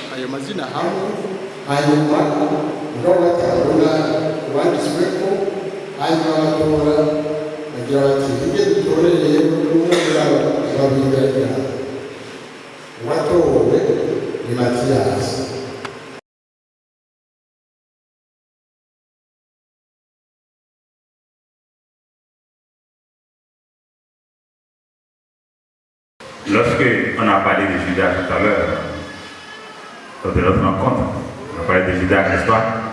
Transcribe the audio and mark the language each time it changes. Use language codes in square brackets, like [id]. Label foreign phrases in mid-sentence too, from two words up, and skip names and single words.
[rn] amazina hamwe hanyuma mugabo batabona uwanditsweko hanyuma batora bagira bati ibyo dutorereye n'umwe babiri uwatowe ni Matiyasi. [fr] Lorsque on a parlé de Judas tout à l'heure, lors de notre rencontre, on a parlé de Judas, n'est-ce pas?